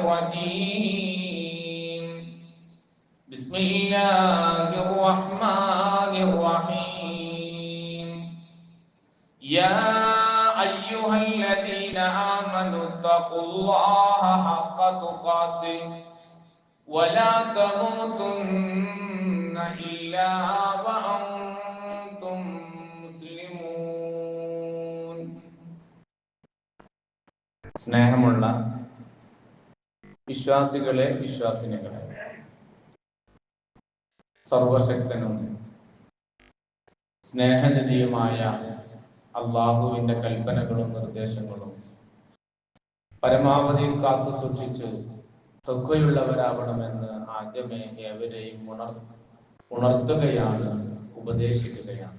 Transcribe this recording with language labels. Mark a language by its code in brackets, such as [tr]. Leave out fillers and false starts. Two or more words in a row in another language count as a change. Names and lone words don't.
[ar] الرجيم بسم الله الرحمن الرحيم يا أيها الذين آمنوا اتقوا الله حق تقاته ولا تموتن إلا وأنتم مسلمون. [ml] സ്നേഹമുള്ള വിശ്വാസികളെ, വിശ്വാസിനികളെ, സർവശക്തനും സ്നേഹനിധിയുമായ അള്ളാഹുവിന്റെ കൽപ്പനകളും നിർദ്ദേശങ്ങളും പരമാവധി കാത്തു സൂക്ഷിച്ച് തഖ്വയുള്ളവരാവണമെന്ന് ആദ്യമേ ഏവരെയും ഉണർത്തുകയാണ്, ഉപദേശിക്കുകയാണ്.